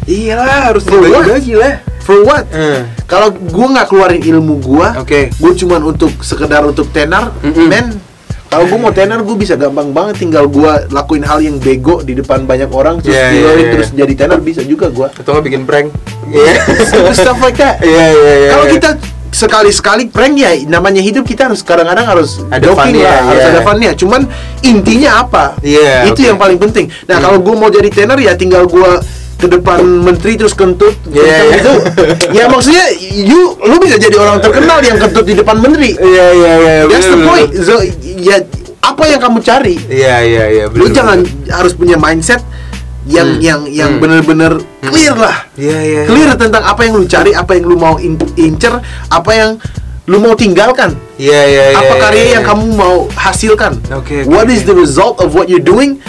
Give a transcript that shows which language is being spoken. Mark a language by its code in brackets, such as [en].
[id] Iyalah, harus dibagi lah. [en] For what? [id] Kalau gua nggak keluarin ilmu gua, gua cuma sekedar untuk tenar, kalau gue mau tenar, gue bisa gampang banget tinggal gue lakuin hal yang bego di depan banyak orang terus terus jadi tenar bisa juga gue. Atau bikin prank. [en] Stuff like that. [id] Kalau kita sekali-sekali prank ya, namanya hidup, kita harus kadang-kadang harus ada joking lah, harus ada funnya. Cuman intinya apa? Itu yang paling penting. Nah, kalau gue mau jadi tenor ya tinggal gue ke depan menteri terus kentut gitu. Ya maksudnya lu bisa jadi orang terkenal yang kentut di depan menteri. [en] That's the point. [id] So, ya apa yang kamu cari? Lu jangan harus punya mindset yang benar-benar clear lah. Clear tentang apa yang lu cari, apa yang lu mau incer, apa yang lu mau tinggalkan. Apa karya yang kamu mau hasilkan? [en] What is the result of what you're doing?